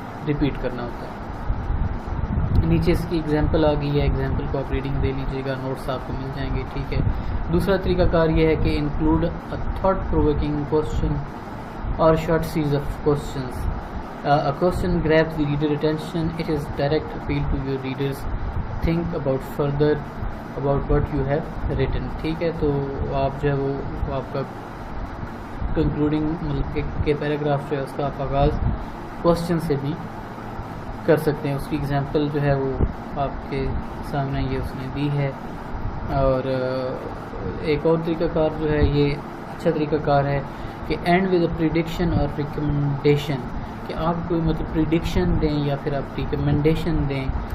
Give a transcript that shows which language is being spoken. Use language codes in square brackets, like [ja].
[ur] Repeat کرنا ہوتا ہے. نیچے اس کی ایگزامپل آ گئی ہے, ایگزامپل کو آپ ریڈنگ دے لیجیے گا, نوٹس آپ کو مل جائیں گے. ٹھیک ہے. دوسرا طریقہ کار یہ ہے کہ [en] Include a thought provoking question اور short series of questions. A question grabs the reader attention. It is direct appeal to your readers. Think about further about what you have written. [ur] ٹھیک ہے. تو آپ جو ہے وہ آپ کا کنکلوڈنگ مطلب کہ پیراگراف جو ہے اس کا آپ آغاز کوسچن سے بھی کر سکتے ہیں. اس کی ایگزامپل جو ہے وہ آپ کے سامنے یہ اس نے دی ہے. اور ایک اور طریقہ کار جو ہے یہ اچھا طریقہ کار ہے کہ [en] end with a prediction اور recommendation, [ur] کہ آپ کوئی مطلب پریڈکشن دیں یا پھر آپ ریکمنڈیشن دیں.